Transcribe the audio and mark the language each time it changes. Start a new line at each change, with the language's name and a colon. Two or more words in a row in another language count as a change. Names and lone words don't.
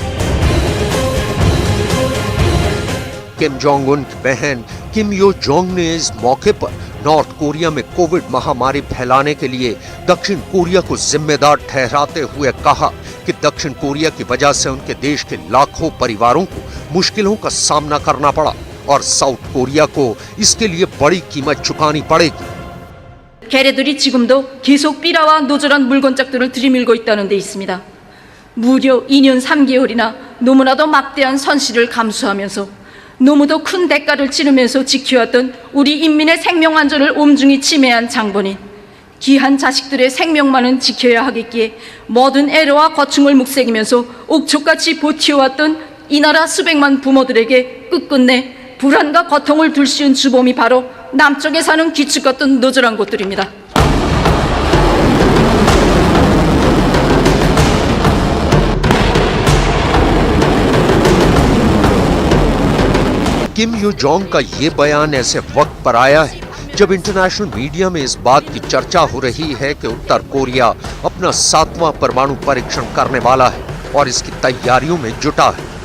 Hindi: किम जोंग उन की बहन किम यो जोंग ने इस मौके पर नॉर्थ कोरिया में कोविड महामारी फैलाने के लिए दक्षिण कोरिया को जिम्मेदार ठहराते हुए कहा कि दक्षिण कोरिया की वजह से उनके देश के लाखों परिवारों को मुश्किलों का सामना करना पड़ा और साउथ कोरिया को इसके लिए बड़ी कीमत चुकानी पड़ेगी।
Korean: 걔네들이 지금도 계속 삐라와 노절한 물건짝들을 들이밀고 있다는 데 있습니다. 무려 2년 3개월이나 너무나도 막대한 손실을 감수하면서 너무도 큰 대가를 치르면서 지켜왔던 우리 인민의 생명 안전을 엄중히 침해한 장본인, 귀한 자식들의 생명만은 지켜야 하겠기에 모든 애로와 고충을 묵새기면서 옥초같이 버텨왔던 이 나라 수백만 부모들에게 끝끝내 불안과 고통을 둘씌운 주범이 바로 남쪽에 사는 귀축 같은 너절한 곳들입니다.
Hindi: किम यो जोंग का ये बयान ऐसे वक्त पर आया है जब
English: international media
Hindi: में इस बात की चर्चा हो रही है कि उत्तर कोरिया अपना 7वां परमाणु परीक्षण करने वाला है और इसकी तैयारियों में जुटा है।